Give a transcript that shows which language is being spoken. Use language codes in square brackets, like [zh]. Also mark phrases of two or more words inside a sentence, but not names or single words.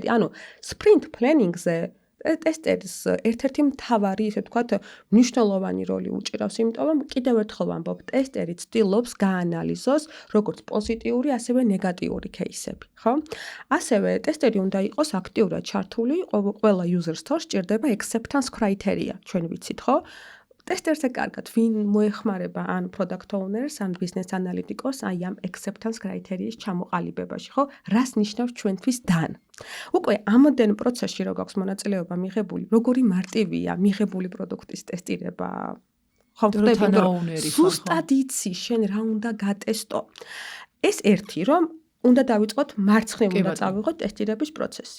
[ka] ანუ [en] sprint planning- [ka] ზე ტესტერს ერთ-ერთი მთავარი, ისე ვთქვათ, მნიშვნელოვანი როლი უჭირავს, იმიტომ რომ კიდევ ერთხელ ვამბობ, ტესტერი ცდილობს გაანალიზოს როგორც პოზიტიური, ასევე ნეგატიური кейსები, ხო? ასევე ტესტერი უნდა იყოს აქტიურად ჩართული, ყველა user-ს თორს სჭირდება [en] acceptance criteria, [ka] ჩვენ ვიცით, ხო? ტესტერზე კარგად ვინ მოეხმარება ან [en] product owners [ka] ან [en] business analytics [ka] აი ამ [en] acceptance criteria- [ka] ის ჩამოყალიბებაში, ხო? რას ნიშნავს ჩვენთვის დან? უკვე ამოდენ პროცესში რო გაქვს მონაწილეობა მიღებული, როგორი მარტივია მიღებული პროდუქტის ტესტირება? ხო, ზუსტად იცი შენ რა უნდა გატესტო. ეს ერთი რომ უნდა დავიწყოთ მარცხნივ უნდა წავიღოთ ტესტირების პროცესი.